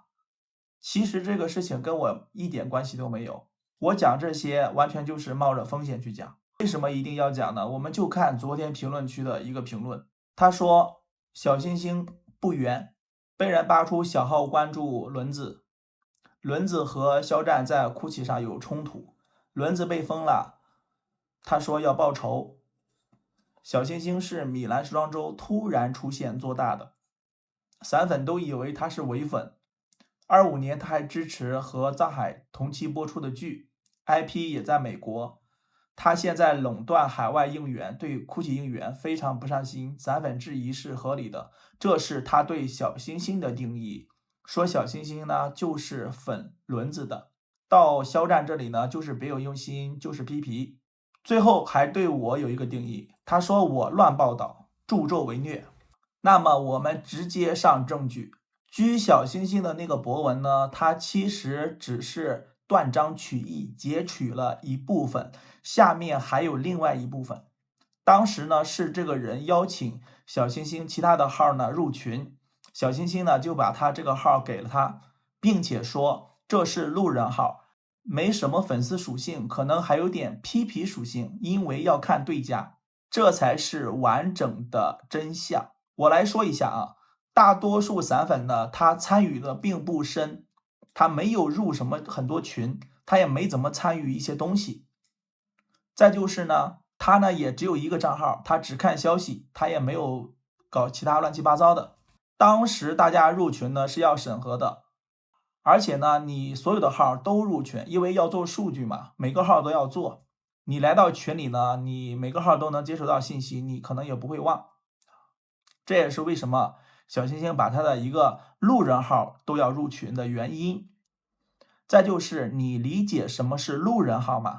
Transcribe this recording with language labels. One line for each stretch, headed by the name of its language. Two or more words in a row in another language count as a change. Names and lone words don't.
Chinese: 其實這個事情跟我一點關係都沒有，我講這些完全就是冒着風險去講。為什麼一定要講呢？我們就看昨天評論區的一個評論，他說小星星不圓，被人扒出小號關注輪子，輪子和肖戰在 GUCCI 上有衝突，輪子被封了，他說要報仇。小星星是米蘭時裝周突然出現做大的，散粉都以為他是偽粉。25年他還支持和藏海同期播出的劇 ，IP 也在美國。他現在垄斷海外應援，對 GUCCI 應援非常不上心，散粉質疑是合理的。這是他對小星星的定義，說小星星呢就是粉輪子的，到肖戰這裡呢就是別有用心，就是批皮。最後還對我有一個定義，他說我亂報道，助紂為虐。那麼我們直接上證據，居小星星的那個博文呢，它其實只是斷章取義，截取了一部分，下面還有另外一部分。當時呢是這個人邀請小星星其他的號呢入群，小星星呢就把他這個號給了他，並且說這是路人號，沒什麼粉絲屬性，可能還有點批皮屬性，因為要看對家，這才是完整的真相。我來說一下啊，大多數散粉呢，他參與的並不深，他沒有入什麼很多群，他也沒怎麼參與一些東西。再就是呢，他呢也只有一個賬號，他只看消息，他也沒有搞其他亂七八糟的。當時大家入群呢是要審核的。而且呢，你所有的號都入群，因為要做數據嘛，每個號都要做。你來到群裡呢，你每個號都能接收到信息，你可能也不會忘。這也是為什麼小星星把他的一個路人號都要入群的原因。再就是你理解什麼是路人號嗎？